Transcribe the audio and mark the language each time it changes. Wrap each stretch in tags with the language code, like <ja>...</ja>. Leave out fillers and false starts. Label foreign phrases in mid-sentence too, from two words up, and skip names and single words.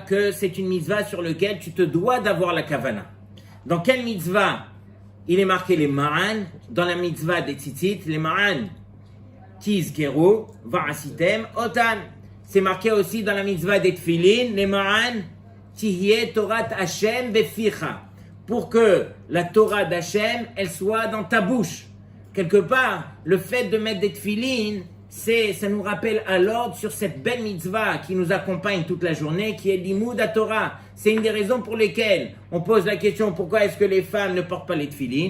<fr>Que c'est une mitzvah sur laquelle tu te dois d'avoir la kavana. Dans quelle mitzvah il est marqué les ma'an? Dans la mitzvah des tzitzit,</fr> <he>למען תזכרו ועשיתם אותם.</he> <fr>C'est marqué aussi dans la mitzvah des tefilin,</fr> <he>למען תהיה תורת השם בפיך.</he> <fr>Pour que la Torah d'Hashem, elle soit dans ta bouche. Quelque part, le fait de mettre des tefilin, ça nous rappelle à l'ordre sur cette belle mitzvah qui nous accompagne toute la journée, qui est l'imoud à Torah. C'est une des raisons pour lesquelles on pose la question pourquoi est-ce que les femmes ne portent pas les tefilin?</fr>